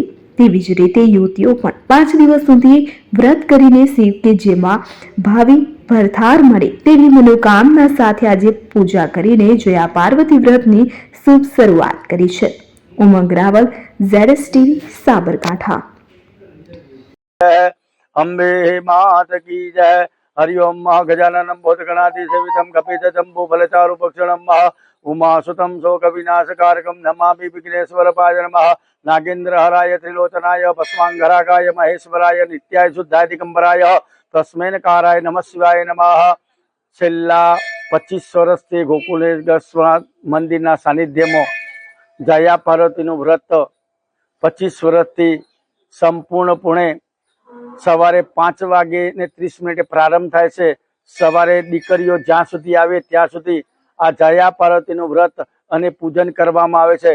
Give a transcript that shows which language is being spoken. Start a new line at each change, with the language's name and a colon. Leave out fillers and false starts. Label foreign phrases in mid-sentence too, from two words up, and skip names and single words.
Gujarati: તેવી જ રીતે યુવતીઓ પણ 5 દિવસ સુધી વ્રત કરીને શિવ કે જેમાં ભાવિ ભરથાર મળે તેવી મનોકામના સાથે આજે પૂજા કરીને જયા પાર્વતી વ્રતની શુભ શરૂઆત કરી છે। ઉમંગ રાવલ, ZSTV, સાબરકાંઠા।
Hindi: अम्बे मात की जय।
Sanskrit: हरिओम गजाननं भूतगणाधिसेवितं कपितजम्बू फलचारुभक्षणं उमासुतं शोकविनाशकारकं नमामि विघ्नेश्वरपाय नमः। नागेन्द्रहराय त्रिलोचनाय भस्मांगरागाय महेश्वराय नित्याय शुद्धादिगंबराय तस्मैनकाराय नमः शिवाय नमः।
Gujarati: छेल्ला 25 વર્ષથી ગોકુલેશ્વર મંદિરના સાનિધ્યમાં જયા પાર્વતીનું વ્રત 25 વર્ષથી સંપૂર્ણપણે સવારે 5:30 પ્રારંભ થાય છે। સવારે દીકરીઓ જ્યાં સુધી આવે ત્યાં સુધી આ જયા પાર્વતીનું વ્રત અને પૂજન કરવામાં આવે છે।